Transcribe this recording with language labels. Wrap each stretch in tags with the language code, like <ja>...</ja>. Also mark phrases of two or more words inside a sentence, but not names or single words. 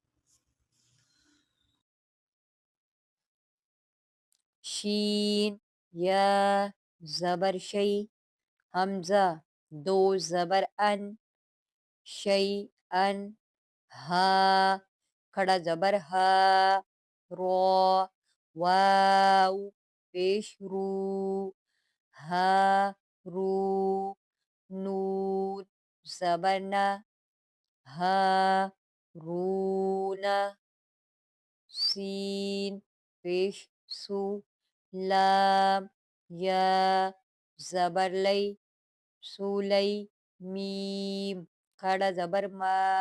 <ur>شین یا زبر شی، حمزہ دو زبر ان، شی ان، ہا کھڑا زبر ہا، رو واو پیش رو، ہا رو، نون زبر نا، ہا رونا، سین پیش سو، لام یا زبر لئی، سولی، میم کھڑا زبر ما،</ur>